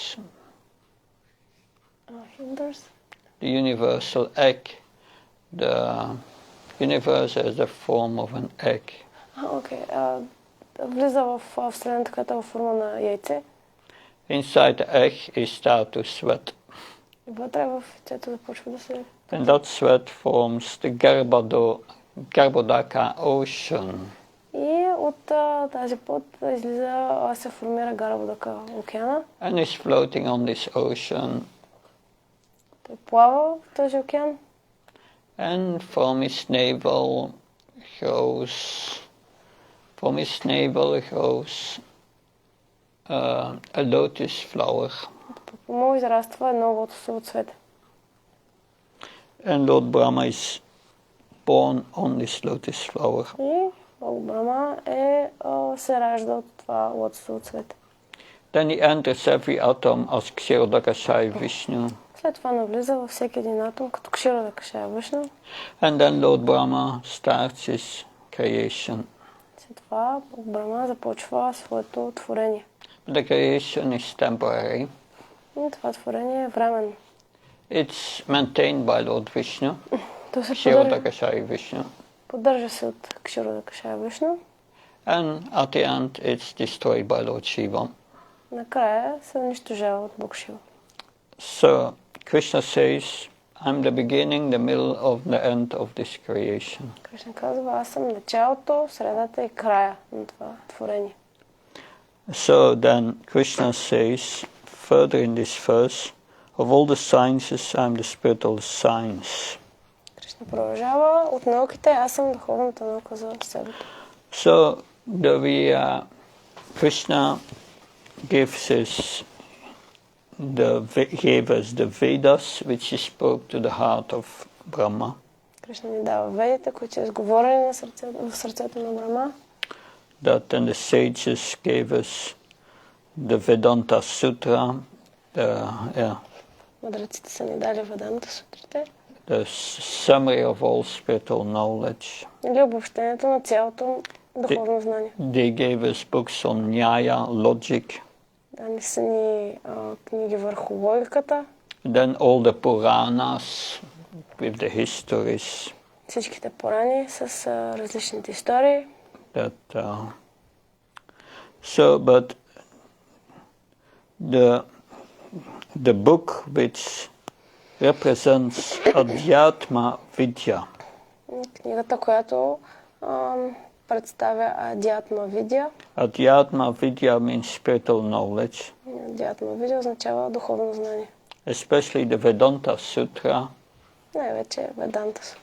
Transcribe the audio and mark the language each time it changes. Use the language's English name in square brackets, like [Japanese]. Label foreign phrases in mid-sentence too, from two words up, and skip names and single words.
[English] The universal egg. The universe has the form of an egg. [Bulgarian] Влиза в вселената, която е във форма на яйце. [English] Inside the egg he starts to sweat. [Bulgarian] Вътре в яйцето започва да се... [English] And that sweat forms the Garbhodaka ocean. [Bulgarian] И от тази пот се формира Гарбодака океана. [English] And is floating on this ocean [Bulgarian] Той плава в този океан. [English] And from his navel grows a lotus flower. [Bulgarian] По му израства едно лотосово цвете. [English] And Lord Brahma is born on this lotus flower. [Bulgarian] И Бог Брама се ражда от това лотосово цвете. [English] Then he enters every atom as Kshirodakashayi Vishnu. [Bulgarian] След това навлиза във всеки един атом, като Кширадакашая Вишну. [English] And then Lord Brahma starts his creation. [Bulgarian] След това Бог Брама започва своето творение. [English] The creation is temporary. [Bulgarian] И това творение е временно. [English] It's maintained by Lord Vishnu, [Bulgarian] То се [English] Kshirodakashayi Vishnu. [Bulgarian] поддържа се от Кширадакашая Вишну. [English] And at the end it's destroyed by Lord Shiva. [Bulgarian] Накрая се унищожава от Бог Шива. [English] So Krishna says, I'm the beginning, the middle of the end of this creation. [Bulgarian] Кришна казва, аз съм началото, средата и края на това творение. [English] So then Krishna says, further in this verse, of all the sciences, I'm the spiritual science. [Bulgarian] Кришна продължава, от науките аз съм духовната наука за себе. [English] So Krishna gave us the Vedas, which he spoke to the heart of Brahma. [Bulgarian] Кришна ни дава ведите, които са изговорени в сърцето на Брахма. [English] That then the sages gave us the Vedanta Sutra, [Bulgarian] Мъдреците са ни дали Веданта сутрите. [English] the summary of all spiritual knowledge. [Bulgarian] Или обобщението на цялото духовно знание. [English] They gave us books on Nyaya, logic. [Bulgarian] Дали са ни книги върху логиката. [English] Then all the Puranas with the histories. [Bulgarian] Всичките Пурани с различните истории. [English] But the book which represents [Sanskrit] अध्यात्म विद्या. [Bulgarian] Книгата, която представя [Sanskrit] अध्यात्म विद्या. अध्यात्म विद्या [English] means spiritual knowledge. [Sanskrit] अध्यात्म विद्या [Bulgarian] означава духовно знание. [English] Especially the Vedanta Sutra. [Bulgarian] Най-вече Веданта Сутра.